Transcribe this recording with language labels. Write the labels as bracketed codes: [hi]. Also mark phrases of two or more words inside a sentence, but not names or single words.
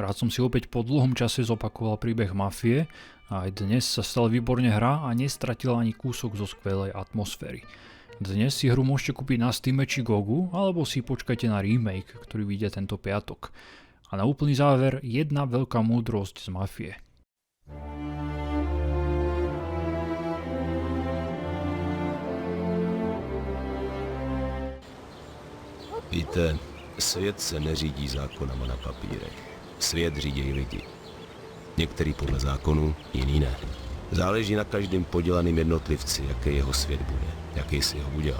[sk] Rád som si opäť po dlhom čase zopakoval príbeh Mafie a aj dnes sa stále výborne hrá a nestratila ani kúsok zo skvelej atmosféry. Dnes si hru môžete kúpiť na Steame či Gogu, alebo si počkajte na remake, ktorý vyjde tento piatok. A na úplný záver jedna veľká múdrosť z Mafie. [cs] Víte, svět se neřídí zákonama na papírech. Svět řídí lidi. Některý podle zákonů, jiný ne. Záleží na každém podělaným jednotlivci, jaký jeho svět bude, jaký si ho udělá.